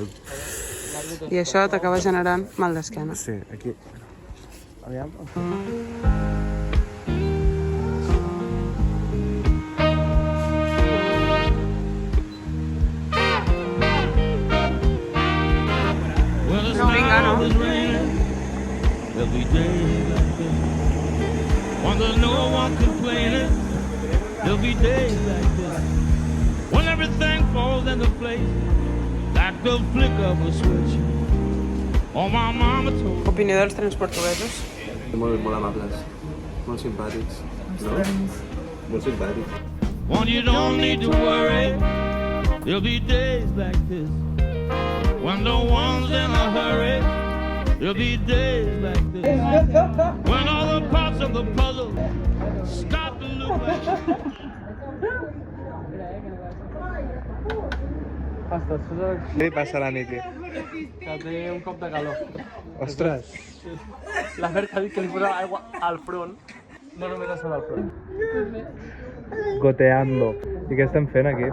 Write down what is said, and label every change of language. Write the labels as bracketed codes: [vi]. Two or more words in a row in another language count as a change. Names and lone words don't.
[ca] I això t'acaba generant mal d'esquena. Sí, aquí. Aviam. No, vinga, no. [en] There'll be days like this. When there's no one complaining, there'll be days like this. When everything falls into place, like the flick of a switch. Oh, my mama told me. [ca] Opinió dels trens portuguesos. Molt amables, molt simpàtics. No? Molt simpàtics. [en] When you don't need to worry, there'll be days like this. When no one's in a hurry, there'll be days like this. When all the parts of the puzzle start to look like... [ca] Què passa a la nit? Que té un cop de calor. Ostres! La Berta ha dit que li posa aigua al front, no només a sobre el front. Goteando. I què estem fent aquí?